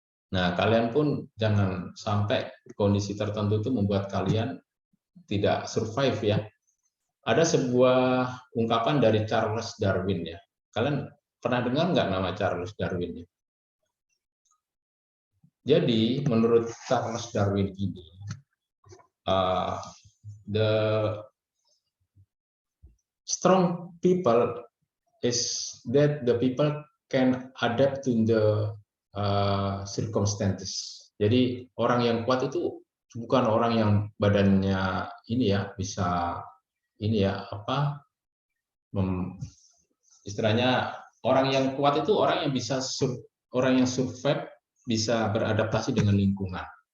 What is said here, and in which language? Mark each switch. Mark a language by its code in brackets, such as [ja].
[id] Nah, kalian pun jangan sampai kondisi tertentu itu membuat kalian tidak survive ya. Ada sebuah ungkapan dari Charles Darwin ya. Kalian pernah dengar nggak nama Charles Darwin ya? Jadi menurut Charles Darwin ini, [en] the strong people is that the people can adapt to the circumstances. [id] Jadi orang yang kuat itu bukan orang yang badannya ini ya bisa ini ya apa istilahnya orang yang kuat itu orang yang bisa orang yang survive bisa beradaptasi dengan lingkungan.